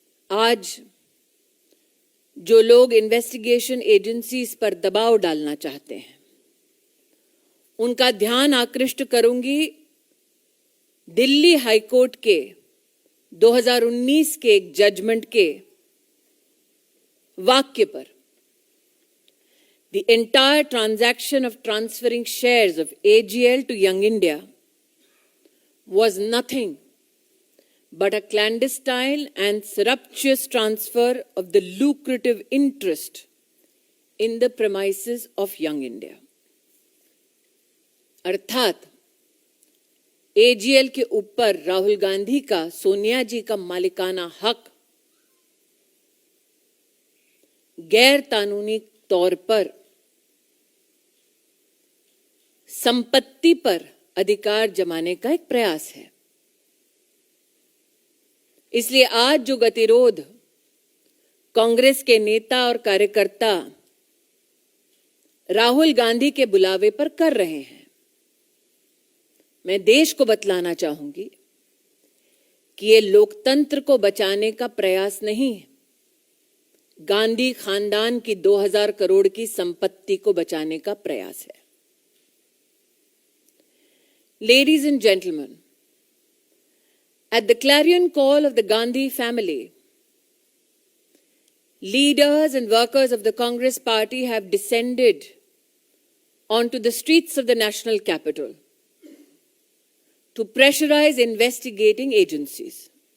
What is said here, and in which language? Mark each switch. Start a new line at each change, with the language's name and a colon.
Hindi: आज जो लोग इन्वेस्टिगेशन एजेंसीज पर दबाव डालना चाहते हैं, उनका ध्यान आकृष्ट करूंगी दिल्ली हाईकोर्ट के 2019 के एक जजमेंट के वाक्य पर।
English: The entire transaction of transferring shares of AGL to Young India was nothing but a clandestine and surreptitious transfer of the lucrative interest in the premises of Young India.
Hindi: अर्थात AGL के ऊपर राहुल गांधी का, सोनिया जी का मालिकाना हक गैर कानूनी तौर पर संपत्ति पर अधिकार जमाने का एक प्रयास है। इसलिए आज जो गतिरोध कांग्रेस के नेता और कार्यकर्ता राहुल गांधी के बुलावे पर कर रहे हैं, मैं देश को बतलाना चाहूंगी कि ये लोकतंत्र को बचाने का प्रयास नहीं है, गांधी खानदान की 2000 करोड़ की संपत्ति को बचाने का प्रयास है।
English: Ladies and gentlemen, at the clarion call of the Gandhi family, leaders and workers of the Congress party have descended onto the streets of the national capital to pressurize investigating agencies.